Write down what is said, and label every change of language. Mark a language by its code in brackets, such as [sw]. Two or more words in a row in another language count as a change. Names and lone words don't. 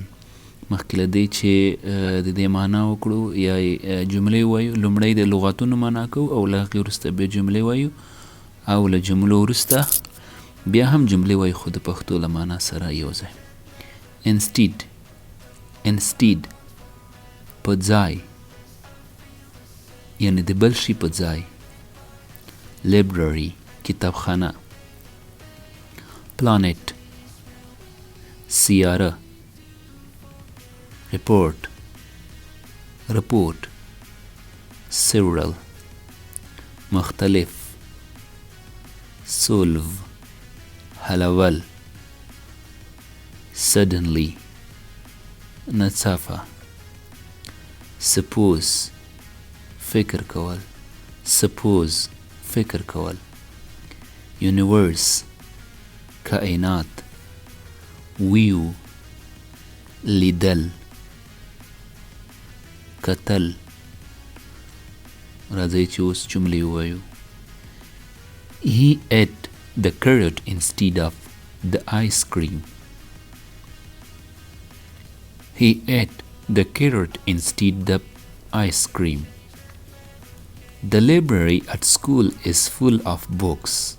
[ps] مخکې له دې چې د دې معنا وکړو یا جملې ووایو، لومړی د لغاتونو معنا کوو او له هغې وروسته بیا جملې وایو او له جملو وروسته بیا هم جملې وایو خو د پښتو له معنا سره یو ځای. Instead په ځای، یعنی د بل شي په ځای. Library کتابخانه. Planet سیاره. [en] Report Several مختلف. [ps] Solve حلول. Suddenly ناڅاپه. Suppose فکر کول. فکر کول. Universe کائنات. View لیدل. کتل. راځئ چې اوس جملې ووایو. [en] He ate the carrot instead of the ice cream. He ate the carrot instead of ice cream. The library at school is full of books.